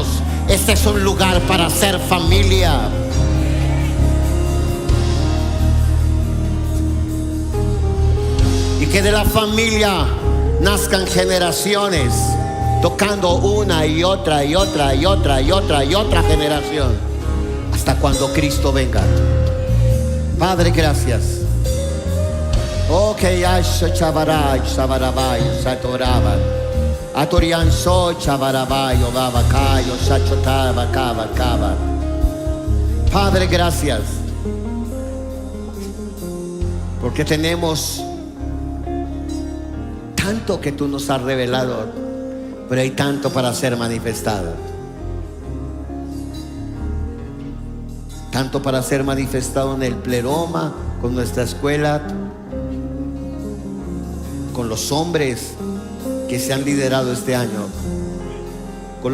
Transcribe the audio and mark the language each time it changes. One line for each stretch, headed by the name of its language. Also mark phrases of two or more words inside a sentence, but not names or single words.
Spanish: Este es un lugar para ser familia. Y que de la familia nazcan generaciones, tocando una y otra y otra y otra y otra y otra generación, hasta cuando Cristo venga. Padre, gracias. Ok, asho chabaray, chabarabay, satoraban. Atorian so chabarabayo, babacayo, sachotaba, caba. Padre, gracias. Porque tenemos tanto que tú nos has revelado, pero hay tanto para ser manifestado. Tanto para ser manifestado en el pleroma, con nuestra escuela, con los hombres que se han liderado este año, con